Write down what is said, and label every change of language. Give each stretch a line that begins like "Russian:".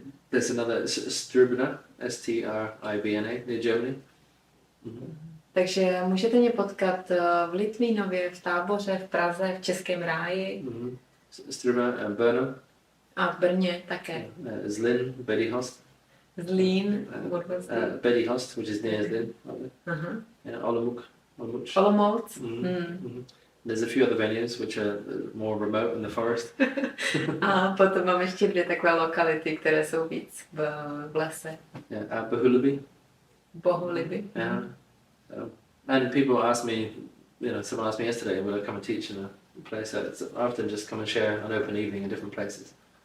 English: There's another Stribna, Stribna, near Germany.
Czech: Takže můžete mě potkat v Litvínově, v Táboře, v Praze, v Českém ráji.
English: Stribna, Brno.
Czech: A v Brně také.
English: Zlín, Bedihost. Zlín, Bedihost, which is near Zlín. Yeah, Olomouc. Olomouc. There's a few other venues which are more remote in the forest.
Czech: A potom mám ještě 2 takové lokality, které jsou víc v lese.
English: Yeah, Bohuleby. Bohuleby. Yeah. And people ask me, someone asked me yesterday, will I come and teach in a place? I often just come and share an open evening in different places.